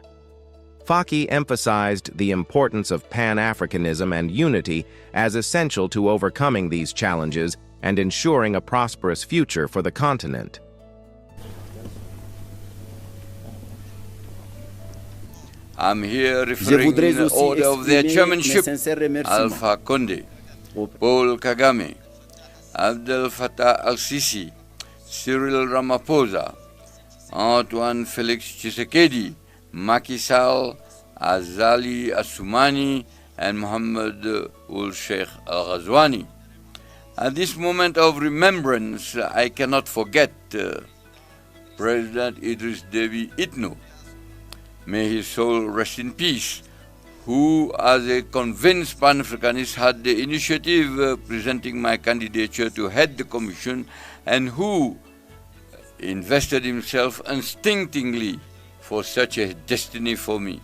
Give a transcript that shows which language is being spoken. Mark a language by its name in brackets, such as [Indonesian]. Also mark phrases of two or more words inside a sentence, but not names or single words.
[English] Faki emphasized the importance of Pan-Africanism and unity as essential to overcoming these challenges and ensuring a prosperous future for the continent. I'm here referring in the order of their chairmanship, Alpha Conde, Paul Kagame, Abdel Fattah al-Sisi, Cyril Ramaphosa, Antoine Felix Tshisekedi, Macky Sall, Azali Assoumani, and Mohammed Ould Sheikh Al-Ghazouani. At this moment of remembrance, I cannot forget President Idriss Déby Itno. May his soul rest in peace, who, as a convinced Pan-Africanist, had the initiative presenting my candidature to head the commission, and who invested himself unstintingly for such a destiny for me.